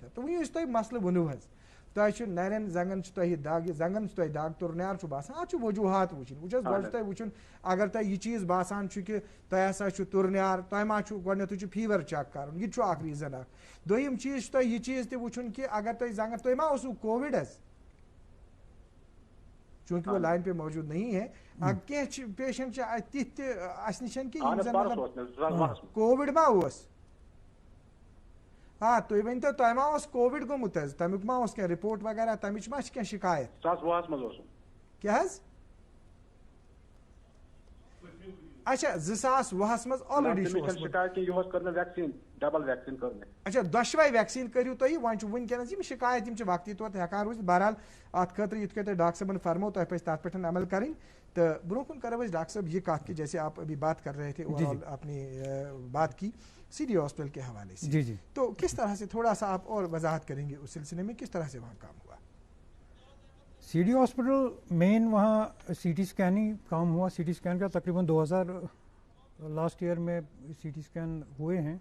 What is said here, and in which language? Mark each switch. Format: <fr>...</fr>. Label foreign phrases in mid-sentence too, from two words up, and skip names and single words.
<ks>تہٕ وۄنۍ یُس تۄہہِ مسلہٕ ووٚنوُ حظ تۄہہِ چھُ نرٮ۪ن زنٛگن چھُ تۄہہِ دگ زنٛگن چھُ تۄہہِ دگ تُرنیار چھُ باسان اتھ چھُ وجوٗہات وٕچھِنۍ. وٕچھ حظ گۄڈٕ چھُ تۄہہِ وٕچھُن اگر تۄہہِ یہِ چیٖز باسان چھُ کہِ تۄہہِ ہسا چھُ تُرنیار تۄہہِ ما چھُ گۄڈنٮ۪تھٕے چھُ فیٖور چیک کرُن یہِ تہِ چھُ اکھ ریٖزن اکھ. دوٚیِم چیٖز چھُ تۄہہِ یہِ چیٖز تہِ وٕچھُن کہِ اگر تۄہہِ زنٛگن تۄہہِ ما اوسوُ کووِڈ حظ چوٗنٛکہِ</ks> <ur>وہ لائن پہ موجوٗد نہیں ہے</ur> <ks>کینٛہہ چھِ پیشنٹ چھِ تِتھۍ تہِ اَسہِ نِش کہِ یِم زن مطلب کووِڈ ما اوس. آ تُہۍ ؤنۍتو تۄہہِ ما اوس کووِڈ گوٚمُت حظ تمیُک ما اوس کینٛہہ رِپوٹ وغیرہ تمِچ ما چھِ کینٛہہ شِکایت. کیٛاہ حظ اچھا 2020 منٛز آلریڈی چھُ اوسمُت. اچھا دۄشوے ویکسیٖن کٔرِو تُہۍ وۄنۍ چھُ وٕنکیٚنس یِم شِکایت یِم چھِ وقتی طور ہٮ۪کان روٗزِتھ. بہرحال اتھ خٲطرٕ یِتھ کٔنۍ تۄہہِ ڈاکٹر صٲبن فرمو تۄہہِ پزِ تتھ پٮ۪ٹھ عمل کرٕنۍ. تہٕ برونٛہہ کُن کرو أسۍ ڈاکٹر صٲب یہ کتھ کہ</ks> <ur>جیسے آپ ابھی بات کر رہے تھے اوور آپ نے بات کی سی ڈی ہاسپٹل کے حوالے سے. جی جی تو کس طرح سے تھوڑا سا آپ اور وضاحت کریں گے اس سلسلے میں کس طرح سے وہاں کام ہوا. سی ڈی ہاسپٹل مین وہاں سی ٹی اسکین ہی کام ہوا. سی ٹی اسکین کا تقریباً 2000</ur> <en>last year</en> <ur>میں سی ٹی اسکین ہوئے ہیں.</ur>